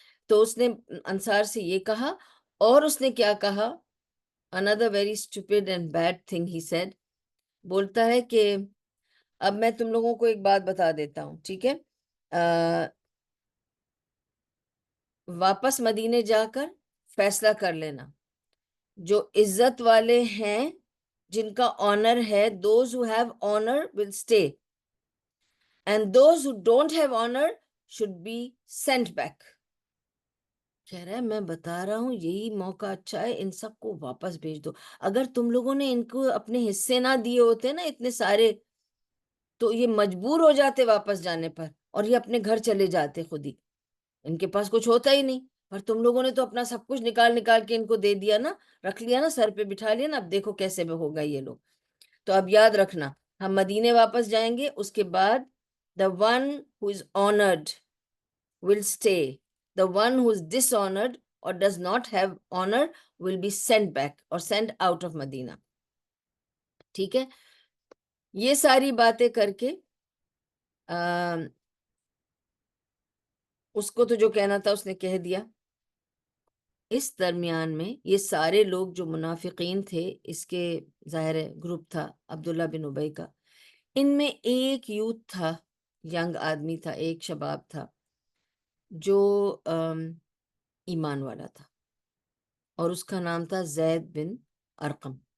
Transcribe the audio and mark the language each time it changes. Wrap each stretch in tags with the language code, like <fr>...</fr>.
<ur>تو اس نے انصار سے یہ کہا، اور اس نے کیا کہا،</ur> <en>another very stupid and bad thing he said.</en> <ur>بولتا ہے کہ اب میں تم لوگوں کو ایک بات بتا دیتا ہوں، ٹھیک ہے، واپس مدینے جا کر فیصلہ کر لینا. جو عزت والے ہیں، جن کا آنر ہے،</ur> <en>those who have honor will stay and those who don't have honor should be sent back.</en> <ur>کہہ رہا ہے میں بتا رہا ہوں یہی موقع اچھا ہے، ان سب کو واپس بھیج دو. اگر تم لوگوں نے ان کو اپنے حصے نہ دیے ہوتے نا اتنے سارے، تو یہ مجبور ہو جاتے واپس جانے پر، اور یہ اپنے گھر چلے جاتے خود ہی، ان کے پاس کچھ ہوتا ہی نہیں. پر تم لوگوں نے تو اپنا سب کچھ نکال کے ان کو دے دیا نا، رکھ لیا نا، سر پہ بٹھا لیا نا. اب دیکھو کیسے میں ہوگا یہ لوگ. تو اب یاد رکھنا، ہم مدینے واپس جائیں گے، اس کے بعد</ur> <en>the one who is honored will stay, the one who is dishonored or does not have honor will be sent back or sent out of Medina.</en> <ur>ٹھیک ہے، یہ ساری باتیں کر کے اس کو تو جو کہنا تھا اس نے کہہ دیا. اس درمیان میں یہ سارے لوگ جو منافقین تھے، اس کے ظاہر گروپ تھا عبداللہ بن ابی کا، ان میں ایک یوتھ تھا، ینگ آدمی تھا، ایک شباب تھا جو ایمان والا تھا، اور اس کا نام تھا زید بن ارقم.</ur>